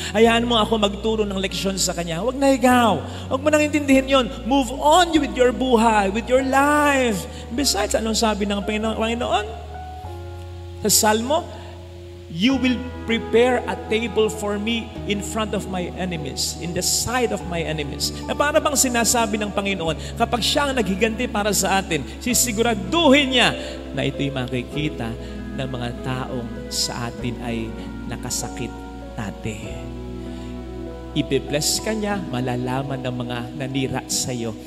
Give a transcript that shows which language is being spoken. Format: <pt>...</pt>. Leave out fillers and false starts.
<tl>Hayaan mo ako magturo ng leksyon sa Kanya. Huwag na ikaw. Huwag mo nang intindihin yon.</tl> <en>Move on with your buhay, with your life. Besides,</en> <tl>anong sabi ng Panginoon? Sa Salmo,</tl> <en>you will prepare a table for me in front of my enemies, in the sight of my enemies.</en> <tl>Na para bang sinasabi ng Panginoon, kapag siya ang naghiganti para sa atin, sisiguraduhin niya na ito'y makikita ng mga taong sa atin ay nakasakit dati. Ibe-bless ka niya, malalaman ng mga nanira sa iyo.</tl>